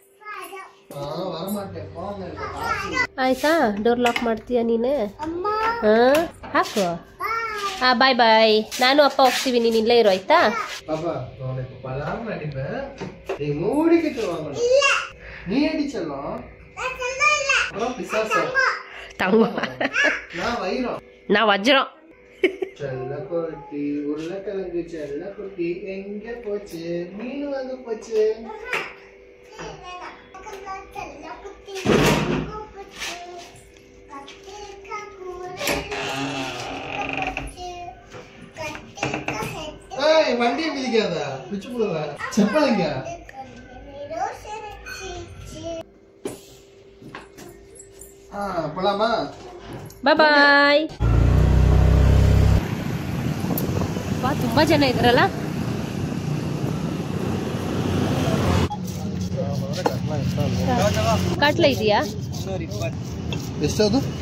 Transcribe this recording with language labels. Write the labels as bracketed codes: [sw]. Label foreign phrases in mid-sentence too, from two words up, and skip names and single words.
[kn] ಆಯ್ತಾ [en] door lock [kn] ಮಾಡ್ತೀಯ ನೀನು ಹಾಕು [en] bye bye [kn] ನಾನು ಅಪ್ಪ ಹೋಗ್ತೀವಿ ನೀನು ಇಲ್ಲೇ ಇರೋ ಆಯ್ತಾ ನಾ ವಜ್ರ [ta] செல்லக்கொட்டி உருளைக்கிழங்கு செல்லக்கொட்டி எங்க போச்சு மீன் வாங்க போச்சு வண்டியை மிதிக்காத பிச்சு போடுவ செப்பாங்க போலாமா [en] bye bye [kn] ತುಂಬಾ ಜನ ಇದ್ರಲ್ಲ ಕಾಟ್ಲ ಇದೆಯಾ ಎಷ್ಟದು